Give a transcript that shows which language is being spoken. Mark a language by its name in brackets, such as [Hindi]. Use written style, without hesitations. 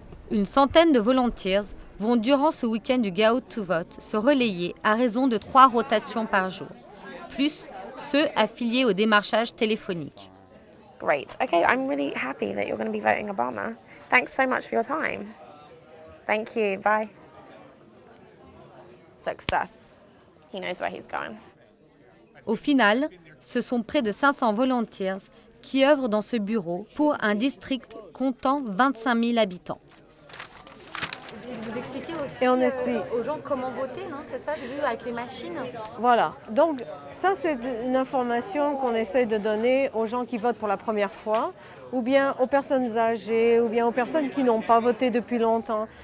[French] Une centaine de volunteers vont durant ce week-end du Get Out to Vote se relayer à raison de 3 rotations par jour, plus ceux affiliés au démarchage téléphonique. [English] Great. Okay, I'm really happy that you're going to be voting Obama. Thanks so much for your time. Thank you. Bye. Success. He knows where he's going. [French] Au final, ce sont près de 500 volunteers qui œuvrent dans ce bureau pour un district comptant 25 000 habitants. Vous expliquez aussi aux gens comment voter, non? C'est ça, j'ai vu avec les machines. Voilà, donc ça c'est une information qu'on essaie de donner aux gens qui votent pour la première fois, ou bien aux personnes âgées, ou bien aux personnes qui n'ont pas voté depuis longtemps.